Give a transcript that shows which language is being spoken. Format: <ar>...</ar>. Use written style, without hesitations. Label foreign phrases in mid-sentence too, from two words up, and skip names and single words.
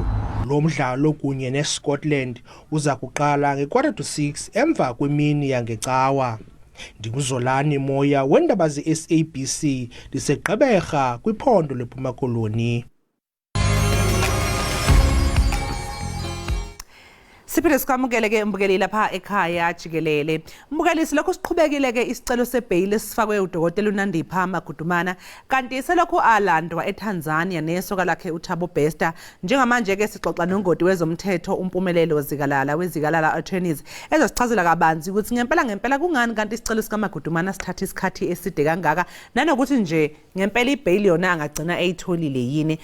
<xh>Lo mdlalo kunye neScotland uza kuqala nge-6:15 emva kwemini yangecawa. Ndinguzolani Moya weendaba ze-SABC liseGqeberha kwiphondo leMpuma Koloni.</xh> <zu>Siphinde sikwamukele ke mbukeli lapha ekhaya Jikelele. Mbukelisi lokho siqhubekile ke isicelo sebail esifakwe uDokotela uNandipha Magudumana kanti selokho alandwa eTanzania nesoka lakhe uThabo Bester. Njengamanje ke sixoxa nongoti wezomthetho umpumelelo wezikalala attorneys ezosichazela kabanzi ukuthi ngempela kungani kanti isicelo sikaMagudumana sithatha isikhathi eside kangaka nanokuthi nje ngempela ibail yona angagcina eyitholile yini.</zu>